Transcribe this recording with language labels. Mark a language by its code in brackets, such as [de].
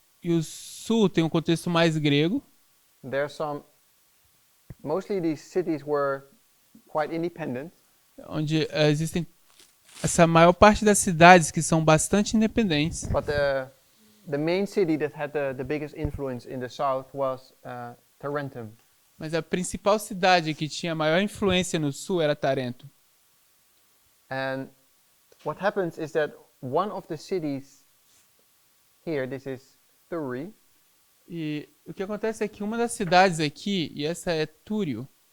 [pt] e o sul tem um contexto mais grego. [en] There are mostly these cities were quite independent, [pt] Onde existem essa maior parte das cidades que são bastante independentes. [en] but the main city that had the biggest influence in the south was Tarentum. [pt] Mas a principal cidade que tinha maior influência no sul era Tarento. [en] And what happens is that one of the cities here, this is Thurii, [pt] E o que acontece é que uma das cidades aqui, e essa é Túrio,